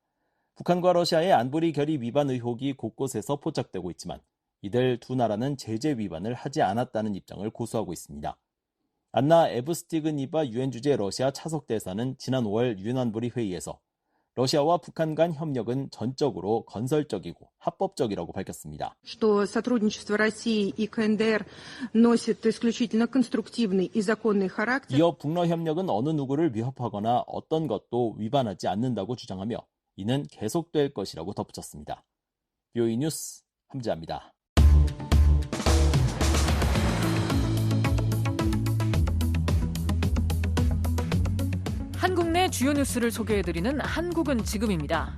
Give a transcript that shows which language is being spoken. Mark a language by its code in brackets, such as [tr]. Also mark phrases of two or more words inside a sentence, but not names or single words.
[ko] 북한과 러시아의 안보리 결의 위반 의혹이 곳곳에서 포착되고 있지만 이들 두 나라는 제재 위반을 하지 않았다는 입장을 고수하고 있습니다. 안나 에브스티그니바 유엔 주재 러시아 차석 대사는 지난 5월 유엔 안보리 회의에서 러시아와 북한 간 협력은 전적으로 건설적이고 합법적이라고 밝혔습니다. [ru] что сотрудничество России и КНДР носит исключительно конструктивный и законный характер. [ko] 이어 북러 협력은 어느 누구를 위협하거나 어떤 것도 위반하지 않는다고 주장하며 이는 계속될 것이라고 덧붙였습니다. BOE 뉴스 함지아입니다. 한국 내 주요 뉴스를 소개해드리는 한국은 지금입니다.